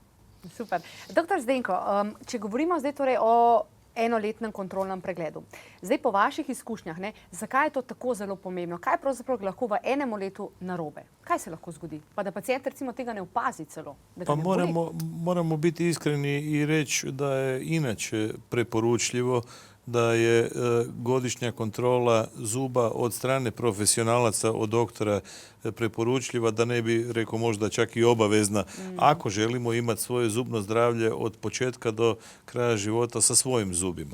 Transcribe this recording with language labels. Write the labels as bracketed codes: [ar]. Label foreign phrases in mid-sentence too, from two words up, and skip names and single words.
[sl] Super. Doktor Zdenko, če govorimo zdaj torej o 1-letnem kontrolnem pregledu. Zdaj po vaših izkušnjah, zakaj je to tako zelo pomembno? Kaj pravzaprav lahko v 1 letu narobe? Kaj se lahko zgodi? Pa da pacient recimo tega ne opazi celo? [hr] Pa moramo biti iskreni i reći da je inače preporučljivo da je godišnja kontrola zuba od strane profesionalaca, od doktora preporučljiva, da ne bi rekao možda čak i obavezna, ako želimo imati svoje zubno zdravlje od početka do kraja života sa svojim zubima.